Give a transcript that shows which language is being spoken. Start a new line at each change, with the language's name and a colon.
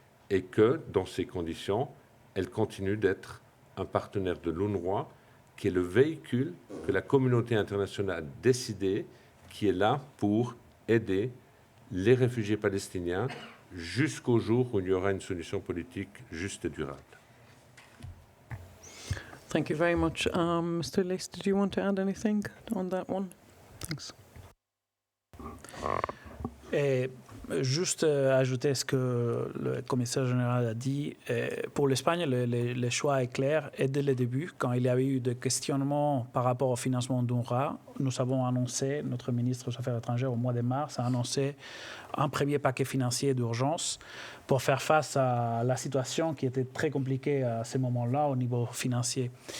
French: et que, dans ces conditions, elle continue d'être un partenaire de l'UNRWA qui est le véhicule que la communauté internationale a décidé, qui est là pour aider les réfugiés palestiniens jusqu'au jour où il y aura une solution politique juste et durable.
English: Thank you very much. Mr. Leis, did you want to add anything on that one? Thanks.
French: Et juste ajouter ce que le commissaire général a dit. Pour l'Espagne, le choix est clair. Et dès le début, quand il y avait eu des questionnements par rapport au financement d'UNRWA, nous avons annoncé, notre ministre des Affaires étrangères au mois de mars a annoncé un premier paquet financier d'urgence pour faire face à la situation qui était très compliquée à ce moment-là au niveau financier.